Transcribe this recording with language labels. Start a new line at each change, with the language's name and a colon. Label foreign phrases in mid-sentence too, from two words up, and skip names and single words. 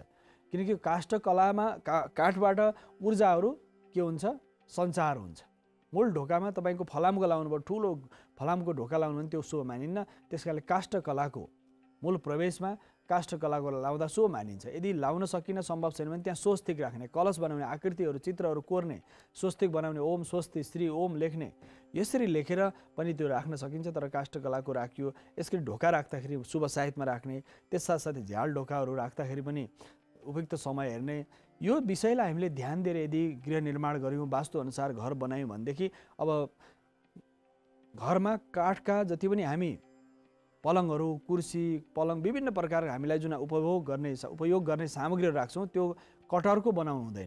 Nepali: किनकि काष्ठकलामा काठबाट ऊर्जाहरू के हुन्छ, सञ्चार हुन्छ। मूल ढोकामा तपाईँको फलामको लाउनु भयो, ठुलो फलामको ढोका लाउनु भने त्यो शुभ मानिन्न। त्यस कारणले काष्ठकलाको मूल प्रवेशमा काष्ठकलाको लाउँदा शुभ मानिन्छ। यदि लाउन सकिन, सम्भव छैन भने त्यहाँ स्वस्तिक राख्ने, कलश बनाउने, आकृतिहरू चित्रहरू कोर्ने, स्वस्तिक बनाउने,
Sanskrit: ओम स्वस्ति श्री ओम
Nepali: लेख्ने, यसरी लेखेर पनि त्यो राख्न सकिन्छ। तर काष्ठकलाको राखियो। यसरी ढोका राख्दाखेरि शुभ साहित्यमा राख्ने, त्यस साथसाथै झ्याल ढोकाहरू राख्दाखेरि पनि उपयुक्त समय हेर्ने। यो विषयलाई हामीले ध्यान दिएर यदि गृह निर्माण गऱ्यौँ, वास्तुअनुसार घर बनायौँ भनेदेखि अब घरमा काठका जति पनि हामी पलङहरू, कुर्सी, पलङ विभिन्न प्रकारका हामीलाई जुन उपयोग गर्ने सामग्रीहरू राख्छौँ त्यो कटहरको बनाउनु हुँदैन।